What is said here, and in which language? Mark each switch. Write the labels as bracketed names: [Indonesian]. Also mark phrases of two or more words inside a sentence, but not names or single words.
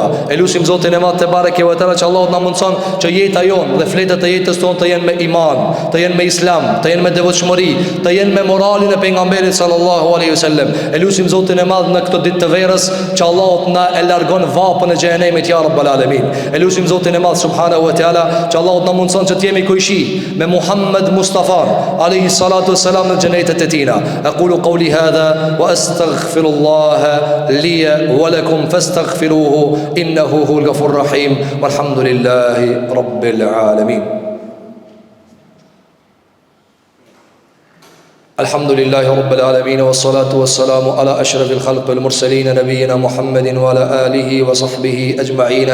[Albanian] Elusim Zotin e Madh [Arabic] تبارك وتعالى, [Albanian] që Allahu na mundson që jeta jon dhe fletët e jetës tonë të jenë me iman, të jenë me islam, të jenë me devotshmëri, të jenë me moralin e pejgamberit [Arabic] صلى الله عليه وسلم. [Albanian] Elusim Zotin e Madh në këtë ditë të verës, që Allahu na e largon vapën e xhenemit [Arabic] يا رب العالمين. [Albanian] Elusim Zotin e Madh [Arabic] سبحانه وتعالى, [Albanian] që Allahu na mundson që të jemi kujshi me Muhammed Mustafa [Arabic] عليه الصلاة والسلام [Albanian] në xhenetet e tina. [Arabic] أقول قولي هذا وأستغفر الله لي ولكم فاستغفروه إنه هو الغفور الرحيم. والحمد لله رب العالمين. الحمد لله رب العالمين والصلاة والسلام على أشرف الخلق والمرسلين نبينا محمد وعلى آله وصحبه أجمعين.